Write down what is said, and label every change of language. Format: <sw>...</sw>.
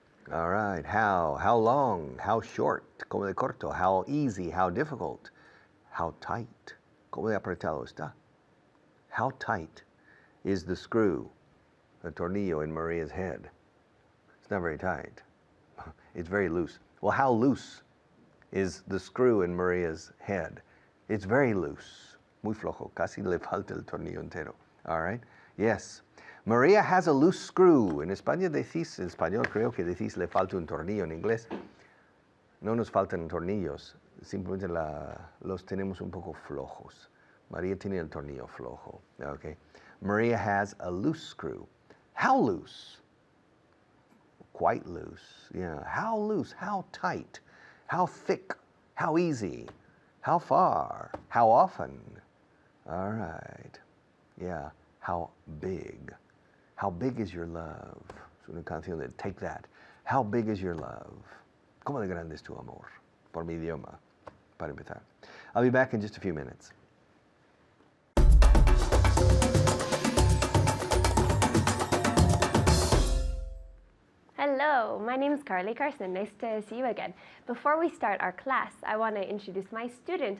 <en>All right, how long, how short,</en> <es>como de corto,</es> <en>how easy, how difficult, how tight,</en> <es>como de apretado está.</es> <en>How tight is the screw, the tornillo in Maria's head? It's not very tight. It's very loose. Well, how loose is the screw in Maria's head? It's very loose.</en> <es>Muy flojo. Casi le falta el tornillo entero.</es> <en>All right? Yes. Maria has a loose screw.</en> <es>En España decís, en español creo que decís le falta un tornillo. En inglés no nos faltan tornillos. Simplemente los tenemos un poco flojos. Maria tiene el tornillo flojo.</es> <en>Okay? Maria has a loose screw. How loose? Quite loose. Yeah. How loose? How tight? How thick? How easy? How far? How often? All right. Yeah. How big? How big is your love?</en> <es>Es una canción de Take That.</es> <en>How big is your love?</en> <es>¿Cómo de grande es tu amor? Por mi idioma, para empezar.</es> <en>I'll be back in just a few minutes. Hello, my name is Carly Carson. Nice to see you again. Before we start our class, I want to introduce my student.</en>